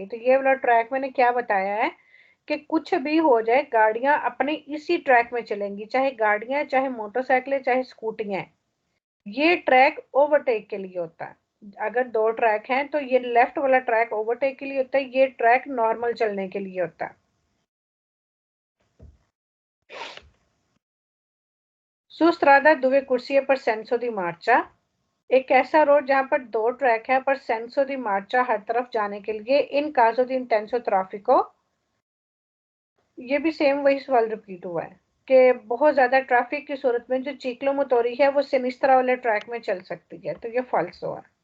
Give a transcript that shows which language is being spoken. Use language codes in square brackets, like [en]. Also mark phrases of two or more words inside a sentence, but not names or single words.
[hi] तो ये वाला ट्रैक मैंने क्या बताया है कि कुछ भी हो जाए गाड़ियां अपने इसी ट्रैक में चलेंगी, चाहे गाड़ियां चाहे मोटरसाइकिलें चाहे स्कूटियां। ये ट्रैक ओवरटेक के लिए होता है। अगर दो ट्रैक हैं तो ये लेफ्ट वाला ट्रैक ओवरटेक के लिए होता है, ये ट्रैक नॉर्मल चलने के लिए होता है। [it] Su strada due corsie per senso di marcia, [hi] एक ऐसा रोड जहां पर दो ट्रैक है पर [it] senso di marcia [hi] हर तरफ जाने के लिए, [it] in caso di intenso traffico. [hi] ये भी सेम वही सवाल रिपीट हुआ है कि बहुत ज्यादा ट्रैफिक की सूरत में जो [it] ciclo motori [hi] है वो सिनिस्त्रा वाले ट्रैक में चल सकती है, तो ये फॉल्स हुआ।